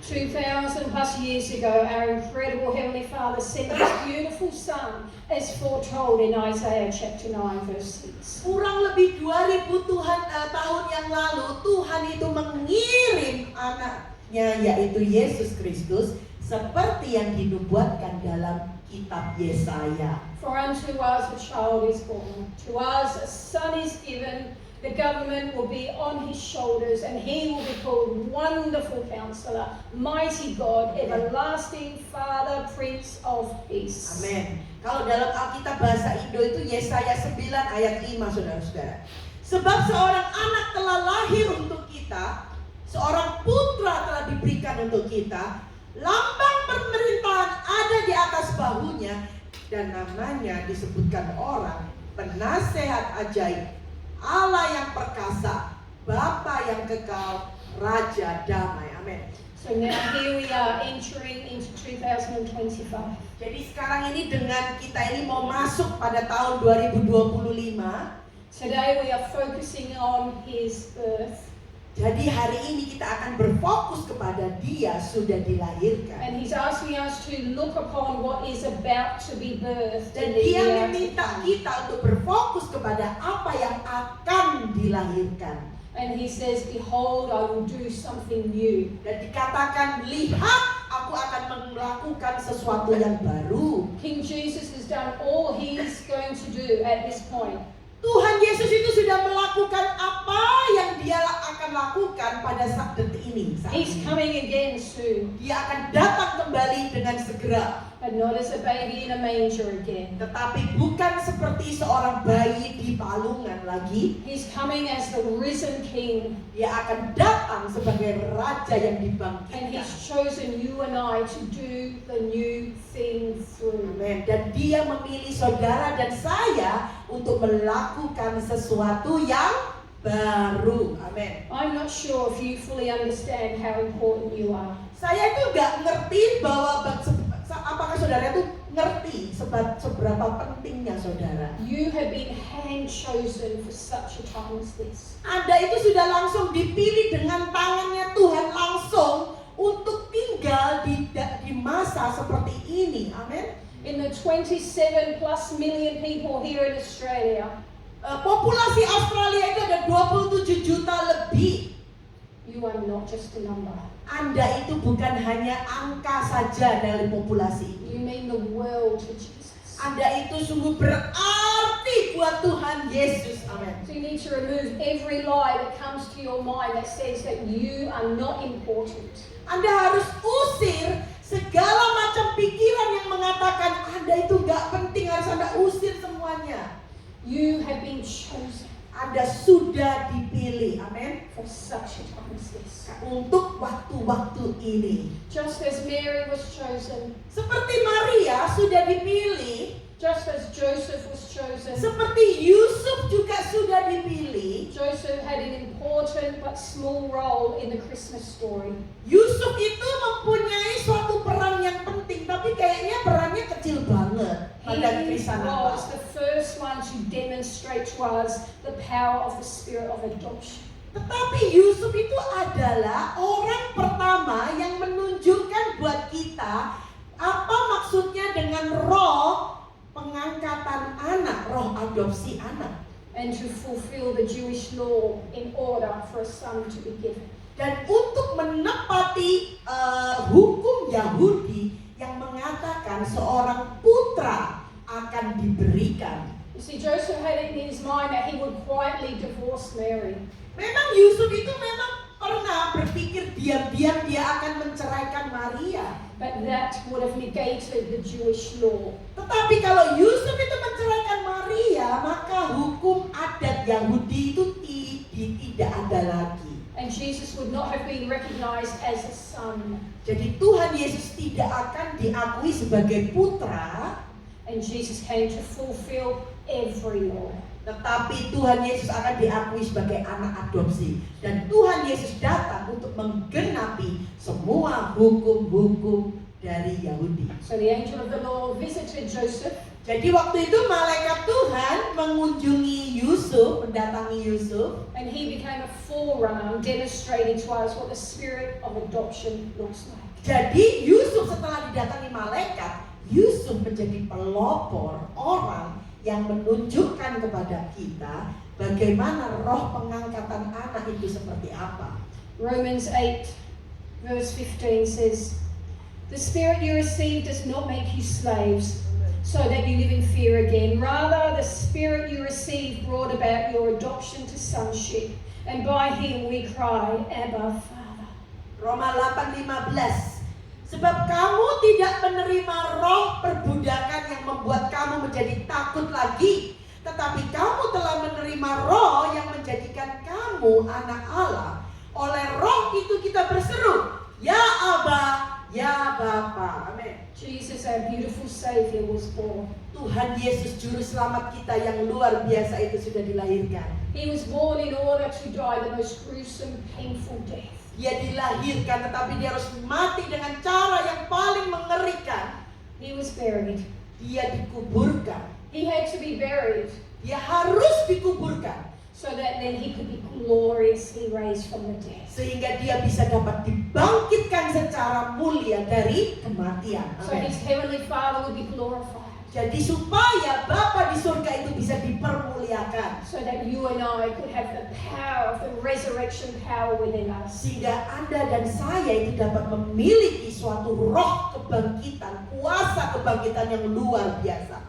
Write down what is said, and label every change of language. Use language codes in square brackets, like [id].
[en] 2,000 plus years ago, our incredible Heavenly Father sent His beautiful Son, as foretold in Isaiah chapter 9, verse 6. [id] Kurang lebih 2000 tahun yang lalu, Tuhan itu mengirim anaknya, yaitu Yesus Kristus, seperti yang dinubuatkan dalam kitab Yesaya. [en] For unto us a child is born, to us a son is given, the government will be on his shoulders, and he will be called Wonderful Counselor, Mighty God, Everlasting Father, Prince of Peace. [id] Amin. Kalau dalam Alkitab bahasa Indo itu Yesaya 9 ayat 5, saudara-saudara. Sebab seorang anak telah lahir untuk kita, seorang putra telah diberikan untuk kita, lambang pemerintahan ada di atas bahunya, dan namanya disebutkan orang Penasehat Ajaib, Allah yang perkasa, Bapa yang kekal, Raja damai. Amin. [en] So now here we are entering into 2025. [id] Jadi sekarang ini dengan kita ini mau masuk pada tahun 2025. [en] Today we are focusing on His birth. [id] Jadi hari ini kita akan berfokus kepada Dia sudah dilahirkan. [en] And He's asking us to look upon what is about to be birthed. [id] Dan [en] in the [id] Dia [en] year to [id] meminta [en] come. [id] kita untuk berfokus kepada apa yang akan dilahirkan. [en] And He says, behold, I will do something new. [id] Dan dikatakan, lihat aku akan melakukan sesuatu yang baru. [en] King Jesus has done all He's going to do at this point. [id] Tuhan Yesus itu sudah melakukan apa yang Dia akan lakukan pada saat detik ini. [en] He's coming again soon, [id] Dia akan datang kembali dengan segera. [en] but not as a baby in a manger again. [id] Tetapi bukan seperti seorang bayi di palungan lagi. [en] He's coming as the risen King, [id] Dia akan datang sebagai Raja yang [en] and [id] dibangkitkan. [en] He's chosen you and I to do the new thing through. Amen. [id] Dan Dia memilih saudara dan saya untuk melakukan sesuatu yang baru. Amin. [en] I'm not sure if you fully understand how important you are. [id] Saya itu nggak ngerti bahwa apakah saudara itu ngerti seberapa pentingnya saudara. [en] You have been hand chosen for such a time as this. [id] Anda itu sudah langsung dipilih dengan tangannya Tuhan langsung untuk tinggal di masa seperti ini. Amin. [en] In the 27 plus million people here in Australia, [id] Populasi Australia itu ada 27 juta lebih. [en] you are not just a number. [id] Anda itu bukan hanya angka saja dari populasi ini. [en] You mean the world to Jesus. [id] Anda itu sungguh berarti buat Tuhan Yesus. Amin. [en] So you need to remove every lie that comes to your mind that says that you are not important. [id] Anda harus usir segala macam pikiran yang mengatakan Anda itu gak penting, harus Anda usir semuanya. [en] You have been chosen [id] Anda sudah dipilih, amin, [en] for such a time as this. [id] untuk waktu-waktu ini. [en] Just as Mary was chosen, [id] Seperti Maria sudah dipilih, [en] just as Joseph was chosen. [id] seperti Yusuf juga sudah dipilih. [en] Joseph had an important but small role in the Christmas story. [id] Yusuf itu mempunyai suatu peran yang penting, tapi kayaknya perannya kecil banget pada [en] He [id] kisah [en] was [id] Natal. [en] the first one to demonstrate to us the power of the spirit of adoption. [id] Tetapi Yusuf itu adalah orang pertama yang menunjukkan buat kita apa maksudnya dengan roh pengangkatan anak, roh adopsi anak. [en] And to fulfill the Jewish law in order for a son to be given. [id] Dan untuk menepati hukum Yahudi yang mengatakan seorang putra akan diberikan. [en] You see, Joseph had it in his mind that he would quietly divorce Mary. [id] Memang Yusuf itu memang pernah berpikir diam-diam dia akan menceraikan Maria. [en] But that would have negated the Jewish law. [id] Tetapi kalau Yusuf itu menceraikan Maria, maka hukum adat Yahudi itu tidak ada lagi. [en] And Jesus would not have been recognized as a son. [id] Jadi Tuhan Yesus tidak akan diakui sebagai putra, [en] And Jesus came to fulfill every law. [id] tetapi Tuhan Yesus akan diakui sebagai anak adopsi. Dan Tuhan Yesus datang untuk menggenapi semua hukum-hukum dari Yahudi. [en] So the angel of the Lord visited Joseph, [id] Jadi waktu itu malaikat Tuhan mengunjungi Yusuf, mendatangi Yusuf. [en] and he became a forerunner, demonstrating to us what the spirit of adoption looks like. [id] Jadi Yusuf setelah didatangi malaikat, Yusuf menjadi pelopor orang yang menunjukkan kepada kita bagaimana roh pengangkatan anak itu seperti apa. [en] Romans 8 verse 15 says, "The spirit you received does not make you slaves, so that you live in fear again. Rather, the spirit you received brought about your adoption to sonship, and by him we cry, Abba, Father." [id] Roma 8:15. Sebab kamu tidak menerima roh perbudakan yang membuat kamu menjadi takut lagi, tetapi kamu telah menerima roh yang menjadikan kamu anak Allah. Oleh roh itu kita berseru, "Ya Aba, ya Bapa." Amin. [en] Jesus, our beautiful Savior, was born. [id] Tuhan Yesus juru selamat kita yang luar biasa itu sudah dilahirkan. [en] He was born in order to die the most gruesome, painful death. [id] Dia dilahirkan tetapi dia harus mati dengan cara yang paling mengerikan. [en] He was buried. [id] Dia dikuburkan. [en] He had to be buried [id] Dia harus dikuburkan [en] so that then he could be gloriously raised from the dead. [id] sehingga dia bisa dapat dibangkitkan secara mulia dari kematian. [en] So [id] Amin. [en] his heavenly Father would be glorified. [id] Jadi supaya Bapa di surga itu bisa dipermuliakan, [en] So that you and I could have the power of the resurrection power within us. [id] sehingga Anda dan saya itu dapat memiliki suatu roh kebangkitan, kuasa kebangkitan yang luar biasa.